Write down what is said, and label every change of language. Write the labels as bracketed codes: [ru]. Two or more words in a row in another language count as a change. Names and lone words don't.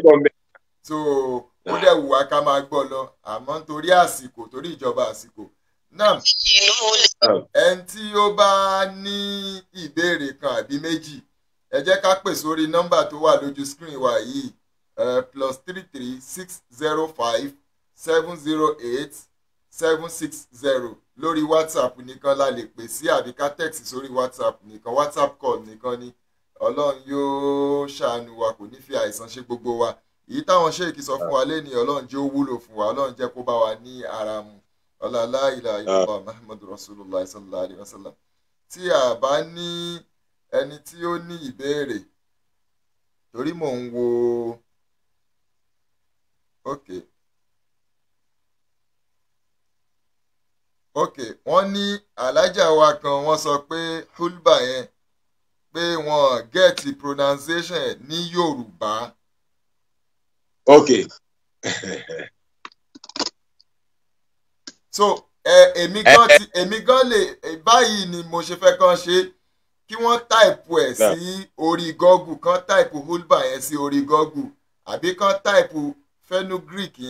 [yo] So ó dẹ̀ wù wá ká máa gbọ́ lọ, àmọ́ nítorí àsìkò, torí ìjọba àsìkò náà, ẹni tí ó bá ní ìbéèrè kan àbí méjì, ẹ jẹ́ ká pè sórí nọ́mbà tó wà lójú screen wa yìí, +33 605 708 760. Lórí WhatsApp nìkan la lè pè sí, àbí ká text sórí WhatsApp nìkan, WhatsApp call nìkan ni. Ọlọ́run yóò ṣàánú wa, kò ní fi àìsàn ṣe gbogbo wa. Èyí táwọn ṣéèkì sọ fún wa lẹ́ni, Ọlọ́run jẹ́ ó wúlò fún wa, Ọlọ́run jẹ́ kó bá wa ní ara mu. [ar] لا إله إلا الله محمد رسول الله صلى الله عليه وسلم. [yo] Tí a bá ní ẹni tí ó ní ìbéèrè, torí mò ń wo wọ́n ní alájà wa kan, wọ́n sọ pé hulba yẹn pé wọ́n [en] get pronunciation [yo] ní Yorùbá. So èmi gan lè báyìí ni mo ṣe fẹ́ kàn ṣe, kí wọ́n táìpù ẹ̀ sí orí Google, kàn táìpù hulba yẹn sí orí Google, àbí kàn táìpù fenugreek yẹn.